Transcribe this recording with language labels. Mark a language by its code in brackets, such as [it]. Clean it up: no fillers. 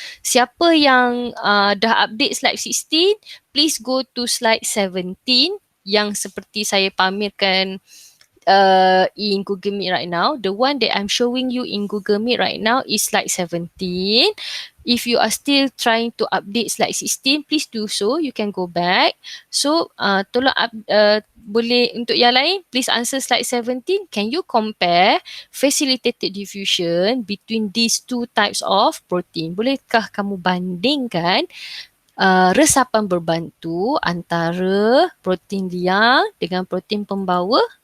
[ms] Siapa yang dah [en] update slide 16, please go to slide 17 [ms] yang seperti saya pamerkan [en] in Google Meet right now. The one that I'm showing you in Google Meet right now is slide 17. If you are still trying to update slide 16, please do so. You can go back. [ms] So, tolong boleh untuk yang lain, [en] please answer slide 17. Can you compare facilitated diffusion between these two types of protein? [ms] Bolehkah kamu bandingkan resapan berbantu antara protein liang dengan protein pembawa?